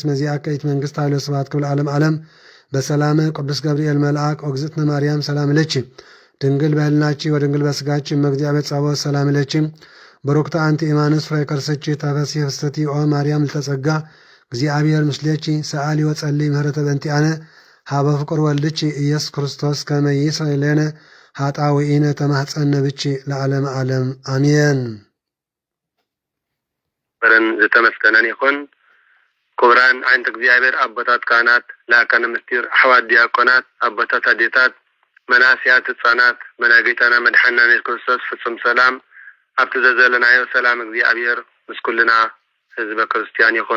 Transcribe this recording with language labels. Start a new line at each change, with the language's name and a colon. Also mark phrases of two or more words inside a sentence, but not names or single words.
Geez: መዚአከ ኢት መንግሥት ኃይለ ስብሐት ክብር ዓለም ዓለም በሰላመ ቅዱስ ገብርኤል መልአክ ኦግዝእትነ ማርያም ሰላም ለኪ ድንግል በሕሊናኪ ወድንግል በሥጋኪ እመእግዚአብሔር ጸባኦት ሰላም ለኪ በሩክታ አንቲ ኢማንስ ፍሬ ከርሥኪ ተፈሥሒ ፍስሕቲ ኦ ማርያም ልተጸጋ እግዚአብሔር ምስሌኪ ሰአሊ ወጸልይ ምህረተ በእንቲአነ ሀበ ፍቁር ወልድኪ ኢየሱስ ክርስቶስ ከመ ይስረይ ለነ ኃጣውኢነ ተማኅፀነ ብኪ ለዓለመ ዓለም አሜን።
Tigrinya: በረን ዝተመስገነን ይኹን ክቡራን ዓይነተ እግዚአብሔር አቦታት ካህናት፣ ላእካነ ምስጢር፣ ኣሕዋት ዲያቆናት፣ አቦታት አዴታት፣ መናእስያት፣ ህፃናት በናይ ጌታና መድሓኒና ኢየሱስ ክርስቶስ ፍጹም ሰላም ኣብቲ ዘዘለናዮ ሰላም እግዚአብሔር ምስ ኩልና ህዝበ ክርስቲያን ይኹን